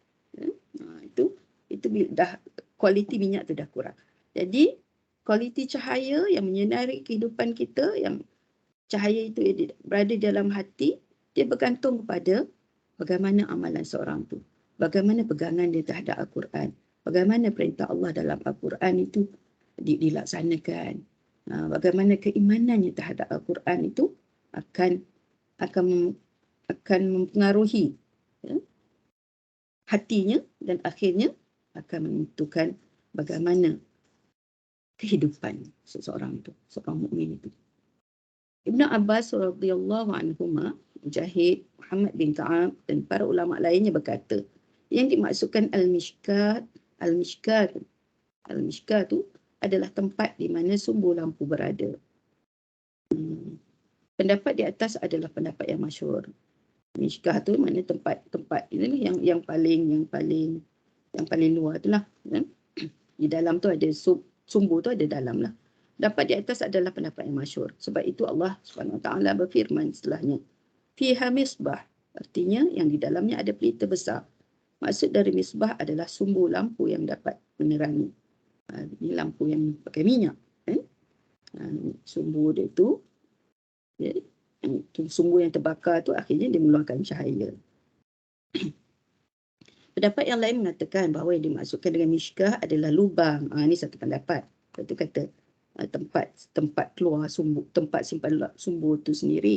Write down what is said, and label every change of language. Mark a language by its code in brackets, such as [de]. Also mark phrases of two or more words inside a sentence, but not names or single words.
[ms] Itu dah kualiti minyak tu dah kurang. Jadi kualiti cahaya yang menyinari kehidupan kita, yang cahaya itu berada dalam hati, dia bergantung kepada bagaimana amalan seorang tu, bagaimana pegangan dia terhadap Al-Quran, bagaimana perintah Allah dalam Al-Quran itu dilaksanakan, bagaimana keimanannya terhadap Al-Quran itu akan mempengaruhi hatinya dan akhirnya akan menentukan bagaimana kehidupan seseorang itu, seorang mukmin itu. Ibn Abbas [ar] radhiyallahu anhuma, [ms] Mujahid, Muhammad bin Ka'ab dan para ulama lainnya berkata, yang dimaksudkan al-mishkat tu adalah tempat di mana sumber lampu berada. Pendapat di atas adalah pendapat yang masyhur. Mishkah tu mana tempat ini yang paling luar itulah, kan? Di dalam tu ada sumber tu ada dalam lah. Dapat di atas adalah pendapat yang masyhur. Sebab itu Allah SWT berfirman setelahnya, [ar] fiha misbah, [ms] artinya yang di dalamnya ada pelita besar. Maksud dari misbah adalah sumber lampu yang dapat menerangi. Ini lampu yang pakai minyak, kan? Sumber dia tu, sumber yang terbakar tu akhirnya dia mengeluarkan cahaya. Pendapat yang lain mengatakan bahawa yang dimaksudkan dengan mishkah adalah lubang. Ini satu pendapat. Satu kata tempat keluar sumber, tempat simpan sumber tu sendiri.